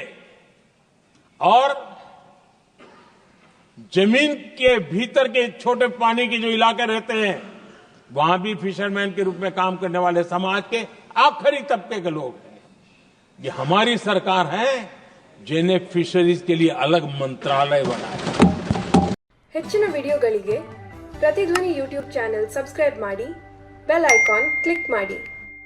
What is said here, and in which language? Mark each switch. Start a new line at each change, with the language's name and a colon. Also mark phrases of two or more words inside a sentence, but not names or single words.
Hindi: और जमीन के भीतर के छोटे पानी के जो इलाके रहते हैं, वहां भी फिशरमैन के रूप में काम करने वाले समाज के आखिरी तबके के लोग हैं। ये हमारी सरकार है जिन्हें फिशरीज के लिए अलग मंत्रालय बनाया।
Kannada: ಹೆಚ್ಚಿನ ವಿಡಿಯೋಗಳಿಗೆ ಪ್ರತಿಧ್ವನಿ
English: YouTube channel subscribe
Kannada: ಮಾಡಿ,
English: bell icon click
Kannada: ಮಾಡಿ।